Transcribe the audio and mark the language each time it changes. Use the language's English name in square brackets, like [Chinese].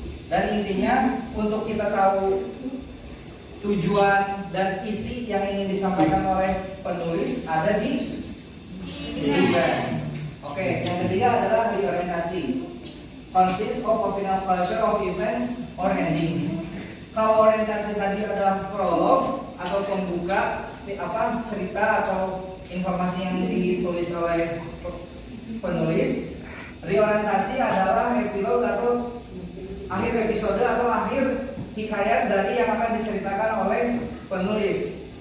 [Indonesian] Dan intinya untuk kita tahu tujuan dan isi yang ingin disampaikan oleh penulis ada di event. Oke, yang ketiga adalah reorientasi. [English] Consists of a final closure of events or ending. [Indonesian] Kalau orientasi tadi ada prolog atau pembuka cerita atau informasi yang ditulis oleh penulis. Reorientasi adalah epilog atau akhir episode atau akhir hikayat dari yang akan diceritakan oleh penulis.